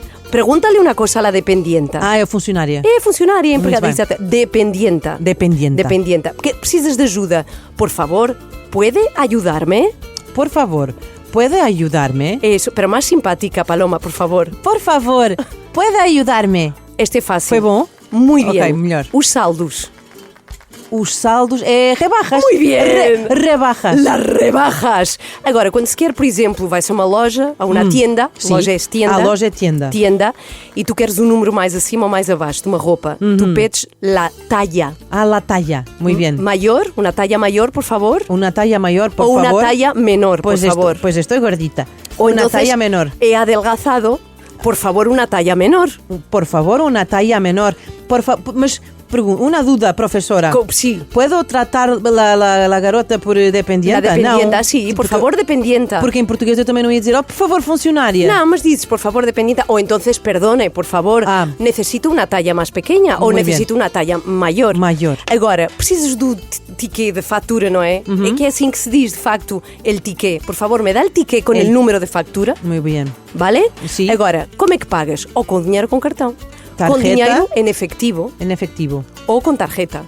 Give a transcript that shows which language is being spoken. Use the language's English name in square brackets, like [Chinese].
[Spanish] Pregúntale una cosa a la dependienta. [Portuguese] É funcionária. É funcionária, empregada, exato. Dependienta. Dependienta. Porque precisas de ajuda. [Spanish] Por favor, ¿puede ayudarme? Por favor, ¿puede ayudarme? Eso, pero más simpática, Paloma, por favor. Por favor, ¿puede ayudarme? [Portuguese] Este é fácil. Foi bom? Muito bem. Ok, melhor. Os saldos. Os saldos é rebajas. Muito bem. [Spanish] Rebajas. Las rebajas. [Portuguese] Agora, quando se quer, por exemplo, vai-se a uma loja, a uma tienda. Sim. Loja é tienda. A loja é tienda. [Spanish] Tienda. [Portuguese] E tu queres um número mais acima ou mais abaixo de uma roupa. Tu pedes la talla. [Spanish] La talla. Muy bien. Maior, una talla maior, por favor. Una talla mayor, por favor. favor. O una talla menor, por favor. Pues estoy gordita. O una talla menor. He adelgazado. Por favor, una talla menor. Por favor, una talla menor. Mas una duda, profesora. Sí. ¿Puedo tratar la garota por dependienta? La dependienta, [Portuguese] não. [Spanish] sí. Por favor, dependienta. [Portuguese] Porque em português eu também não ia dizer, por favor, funcionária. No, mas dizes, por favor, dependienta. [Spanish] O entonces, perdone, por favor, necesito una talla más pequeña. Ou necesito una talla maior. [Portuguese] Maior. Agora, precisas do ticket de factura, não é? É que é assim que se diz, de facto, el ticket. [Spanish] Por favor, me dá el ticket com el número de factura. [Portuguese] Muito bem. [Spanish] Vale? [Portuguese] Sim. Agora, como é que pagas? Ou com dinheiro ou com cartão. [Spanish] Tarjeta. [Portuguese] Com dinheiro em efectivo. Em efetivo. Ou com tarjeta.